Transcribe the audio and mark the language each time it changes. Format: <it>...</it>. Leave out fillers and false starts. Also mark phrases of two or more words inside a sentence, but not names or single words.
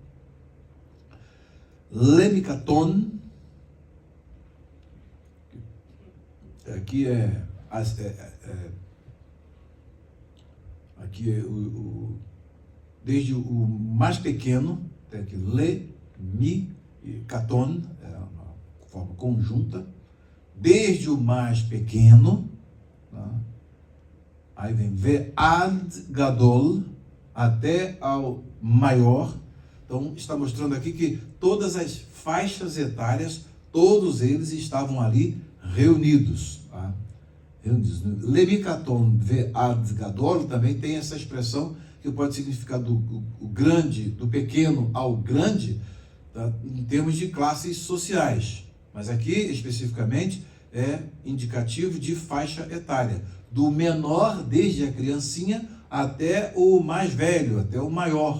<pt>Lemikaton, aqui desde o mais pequeno, até aqui, le, mi, e katon, é uma forma conjunta, desde o mais pequeno, tá? Aí vem</pt> <he>ועד גדול,</he> <pt>até ao maior. Então, está mostrando aqui que todas as faixas etárias, todos eles estavam ali reunidos. Tá?</pt> <he>למקטן ועד גדול</he> <pt>também tem essa expressão que pode significar do grande, do pequeno ao grande, tá? Em termos de classes sociais. Mas aqui, especificamente, é indicativo de faixa etária. Do menor, desde a criancinha, até o mais velho, até o maior.</pt>